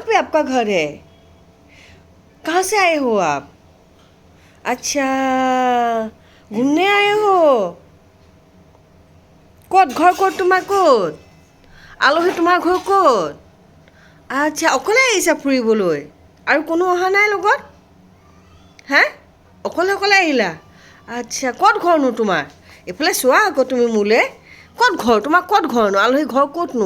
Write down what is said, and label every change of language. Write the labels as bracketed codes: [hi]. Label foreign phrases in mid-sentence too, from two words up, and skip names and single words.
[hi] आपका घर है? कहाँ से आए हो आप? अच्छा, घूमने आए हो? [as] ক'ত ঘৰ ক'ত তোমাৰ ক'ত? আলহী তোমাৰ ঘৰ ক'ত? আচ্ছা, অকলে আহিছা ফুৰিবলৈ আৰু কোনো অহা নাই লগত? হা? অকলে অকলে আহিলা? আচ্ছা, ক'ত ঘৰনো তোমাৰ? এইফালে চোৱা আকৌ তুমি মোলৈ। ক'ত ঘৰ তোমাৰ? ক'ত ঘৰনো? আলহী ঘৰ ক'তনো?